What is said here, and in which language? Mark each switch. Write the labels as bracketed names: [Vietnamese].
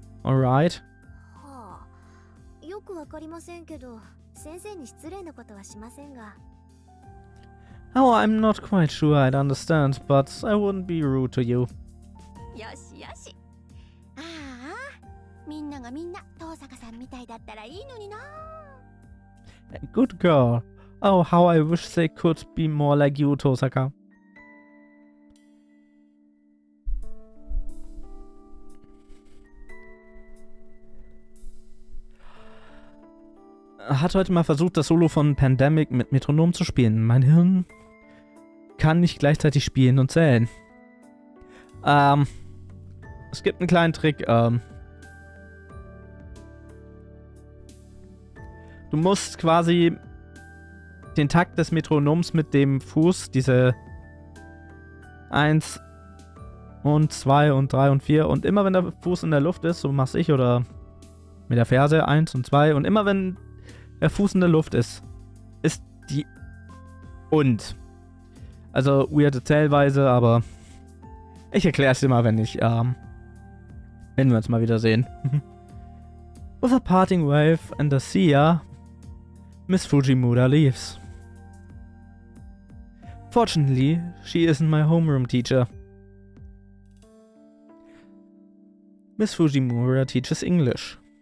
[English] Alright? [Japanese] はあ、よくわかりませんけど、先生に失礼なことはしませんが。 [English] Oh, I'm not quite sure I'd understand, but I wouldn't be rude to you. [Japanese] よしよし。ああ、みんながみんな遠坂さんみたいだったらいいのにな。 [English] Good girl. Oh, how I wish they could be more like you, Tosaka. [German] Hat heute mal versucht, das Solo von Pandemic mit Metronom zu spielen. Mein Hirn kann nicht gleichzeitig spielen und zählen. Es gibt einen kleinen Trick. Du musst quasi den Takt des Metronoms mit dem Fuß, diese 1 und 2 und 3 und 4 und immer wenn der Fuß in der Luft ist, so mach's ich oder mit der Ferse 1 und 2 und immer wenn der Fuß in der Luft ist die und. Also weirde Zählweise, aber ich erkläre es dir mal, wenn wir uns mal wieder sehen. [English] With a parting wave and a see ya, Miss Fujimura leaves. Fortunately, she isn't my homeroom teacher. Miss Fujimura teaches English.